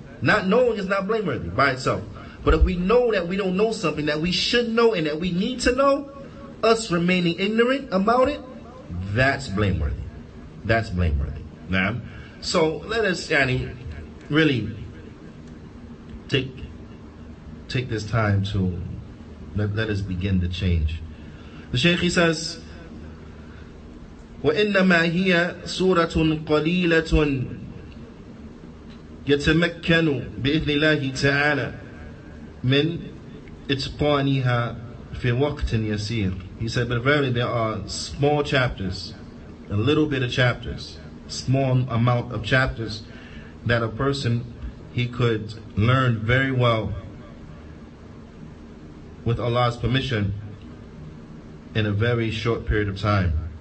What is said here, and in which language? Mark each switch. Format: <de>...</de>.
<en>Not knowing is not blameworthy by itself. But if we know that we don't know something that we should know and that we need to know, us remaining ignorant about it, that's blameworthy. That's blameworthy. Now, so let us really take this time to let us begin to change. The Shaykh, he says,</en> <ar>وَإِنَّمَا هِيَ سُورَةٌ قَلِيلَةٌ يَتَمَكَّنُ بِإِذْنِ اللَّهِ تَعَالَى مِنْ إِتْقَانِهَا فِي وَقْتٍ يَسِيرٍ.</ar> <en>He said, but verily there are small chapters, a little bit of chapters, small amount of chapters that a person, he could learn very well with Allah's permission in a very short period of time.</en>